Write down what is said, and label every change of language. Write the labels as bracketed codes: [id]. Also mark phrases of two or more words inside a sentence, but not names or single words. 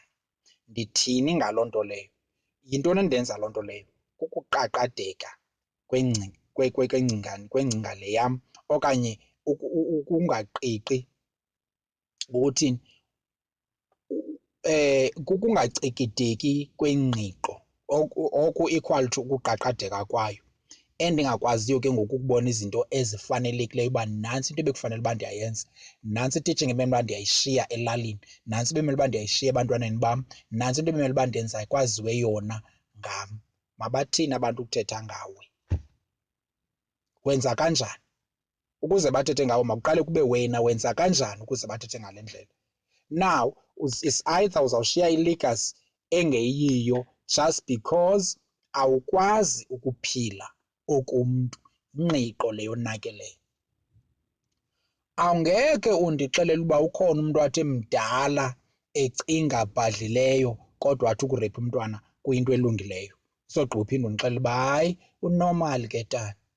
[xh] Ndithini ngaloo nto leyo? Yintoni endenza loo nto leyo? Kukuqaqadeka kwengcinga le yam okanye ukungaqiqi, ukuthini, kukungacikideki kwengqiqo oku equal to ukuqaqadeka kwayo, endingakwaziyo ke ngoku ukubona izinto ezifanelekileyo uba nantsi into ebekufanele uba ndiyayenza, nantsi i-teaching ebemele uba ndiyayishiya elalini, nantsi ebemele uba ndiyayishiya ebantwaneni bam, nantsi into ebemele uba ndenza kwaziwe yona ngam. Mabathini abantu ukuthetha ngawe? Wenza kanjani ukuze bathethe ngawe? Makuqale kube wena wenza kanjani ukuze bathethe ngale ndlela. [en] Now is either [xh] uzawushiya ilegacy engeyiyo [en] just because [xh] awukwazi ukuphila okumntu, ingqiqo leyo onakeleyo. Awungeke undixelele uba ukhona umntu athi mdala ecinga bhadlileyo kodwa athi ukureyipha umntwana kuyinto elungileyo, usogqiba uphinde undixelele uba hayi unormal ke tata.